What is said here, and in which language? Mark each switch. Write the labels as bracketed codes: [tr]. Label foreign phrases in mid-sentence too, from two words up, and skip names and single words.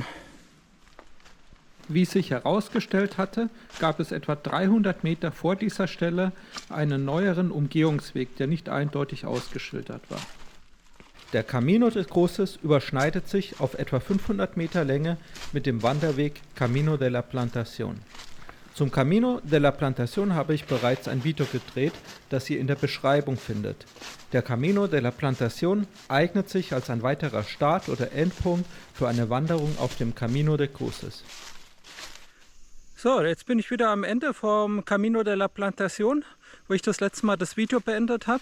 [de] Wie sich herausgestellt hatte, gab es etwa 300 Meter vor dieser Stelle einen neueren Umgehungsweg, der nicht eindeutig ausgeschildert war. Der Camino de Cruces überschneidet sich auf etwa 500 Meter Länge mit dem Wanderweg Camino de la Plantación. Zum Camino de la Plantación habe ich bereits ein Video gedreht, das ihr in der Beschreibung findet. Der Camino de la Plantación eignet sich als ein weiterer Start- oder Endpunkt für eine Wanderung auf dem Camino de Cruces. So, jetzt bin ich wieder am Ende vom Camino de la Plantación, wo ich das letzte Mal das Video beendet habe.